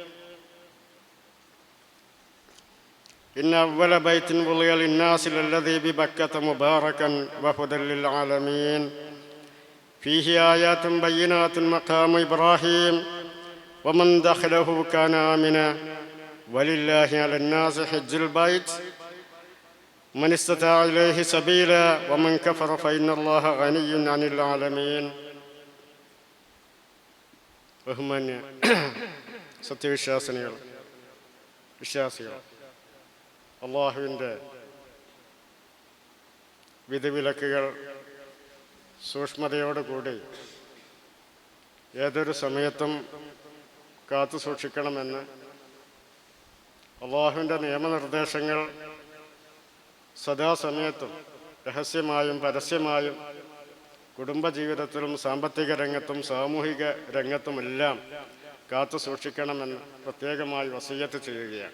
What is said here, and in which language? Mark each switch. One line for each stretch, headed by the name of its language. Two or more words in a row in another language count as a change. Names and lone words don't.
Arabic: إن أول بيت وضع للناس للذي ببكة مباركا وهدى للعالمين فيه آيات بينات مقام إبراهيم ومن دخله كان آمنا ولله على الناس حج البيت من استطاع إليه سبيلا ومن كفر فإن الله غني عن العالمين.
Malayalam: ബഹുമാന്യ സത്യവിശ്വാസികൾ, വിശ്വാസികൾ, അള്ളാഹുവിൻ്റെ വിധിവിലക്കുകൾ സൂക്ഷ്മതയോടുകൂടി ഏതൊരു സമയത്തും കാത്തു സൂക്ഷിക്കണമെന്ന്, അള്ളാഹുവിൻ്റെ നിയമനിർദ്ദേശങ്ങൾ സദാസമയത്തും രഹസ്യമായും പരസ്യമായും കുടുംബജീവിതത്തിലും സാമ്പത്തിക രംഗത്തും സാമൂഹിക രംഗത്തുമെല്ലാം കാത്തു സൂക്ഷിക്കണമെന്ന് പ്രത്യേകമായി വസിയ്യത്ത് ചെയ്യുകയാണ്.